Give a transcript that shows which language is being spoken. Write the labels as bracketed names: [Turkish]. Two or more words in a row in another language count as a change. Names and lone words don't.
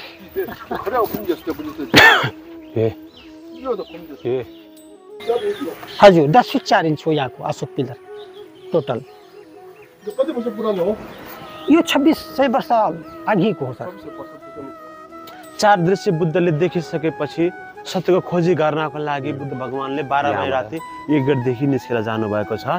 [Korean] 그래야 공개했을 때 보셨어요. 예. 이거도 공개했어요. 예. [Nepali] हजुर 10 फिट 4 इंच हो यहाँको अशोक पिलर टोटल 이거 कति वर्ष पुरानो हो? यो 2600 वर्ष अघिको हो सर 26 वर्ष पुरानो। चार दृश्य बुद्धले देखिसकेपछि सत्यको खोजी गर्नको लागि बुद्ध भगवानले 12 मई राति यो गेटदेखि निस्केर जानुभएको छ।